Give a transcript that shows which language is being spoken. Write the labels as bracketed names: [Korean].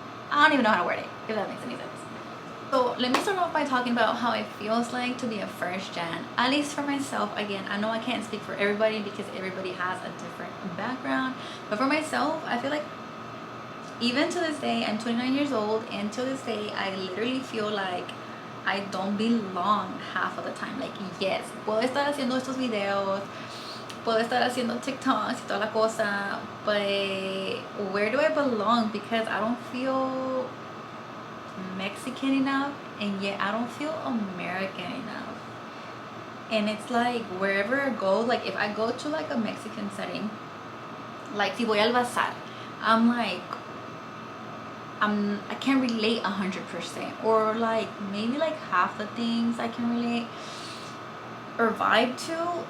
[English] I don't even know how to word it, if that makes any sense. So let me start off by talking about how it feels like to be a first gen, at least for myself. Again, I know I can't speak for everybody because everybody has a different background, but for myself, I feel like even to this day, I'm 29 years old, and to this day I literally feel like I don't belong half of the time. Like, yes, [Spanish] puedo estar haciendo estos videos, puedo estar haciendo TikToks y toda la cosa, [English] but where do I belong? Because I don't feel Mexican enough, and yet I don't feel American enough. And it's like wherever I go, like if I go to like a Mexican setting, like [Spanish] si voy al bazar, [English] I'm like, I can't relate 100%, or like maybe like half the things I can relate or vibe to.